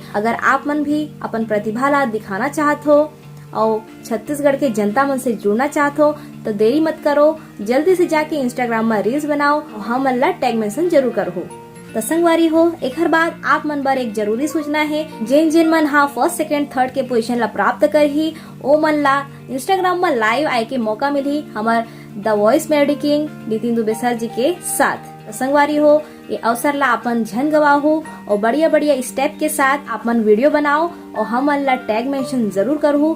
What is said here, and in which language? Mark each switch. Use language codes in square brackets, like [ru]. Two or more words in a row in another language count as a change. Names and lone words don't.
[hne] अगर आप मन भी अपन प्रतिभा ला दिखाना चाहत हो और छत्तीसगढ़ के जनता मन से जुड़ना चाहत हो तो देरी मत करो जल्दी से जाके इंस्टाग्राम में रील्स बनाओ और हम मन ला [en] tag mention [hne] जरूर करो। तो संगवारी हो एक हर बात आप मन बर एक जरूरी सूचना है जिन मन हा [en] first second third [hne] के पोजीशन ला प्राप्त कर ही ओ मन ला इंस्टाग्राम में लाइव आए के मौका मिली हमार द वॉइस मेलोडी किंग नितिन दुबे सर जी के साथ। तो संगवारी हो ये अवसर ला अपन झन गवाहो और बढ़िया स्टेप के साथ अपन वीडियो बनाओ और हम ला [en] tag mention [hne] जरूर करो।